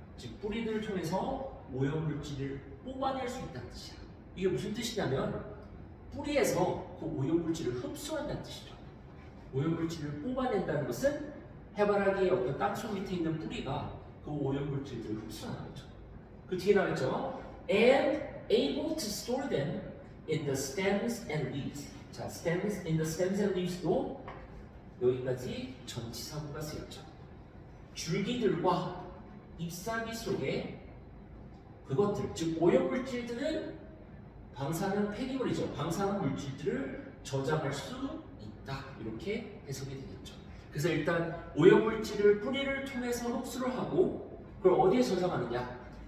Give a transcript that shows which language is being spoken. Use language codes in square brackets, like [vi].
[ko] 즉 뿌리들을 통해서 오염물질을 뽑아낼 수 있다는 뜻이야. 이게 무슨 뜻이냐면 뿌리에서 그 오염물질을 흡수한다는 뜻이죠. 오염물질을 뽑아낸다는 것은 해바라기의 어떤 땅속 밑에 있는 뿌리가 그 오염물질들을 흡수하는 거죠. 그 뒤에 나왔죠. [en] And able to store them in the stems and leaves. 자, stems in the stems and leaves도 [ko] 여기까지 전치사구가 쓰였죠. 줄기들과 잎사귀 속에 그것들, 즉 오염물질들은 방사능 폐기물이죠. 방사능 물질들을 저장할 수 있다. 이렇게 해석이 되겠죠. 그래서 일단 오염물질을 뿌리를 통해서 흡수를 하고 그걸 어디에 저장하느냐?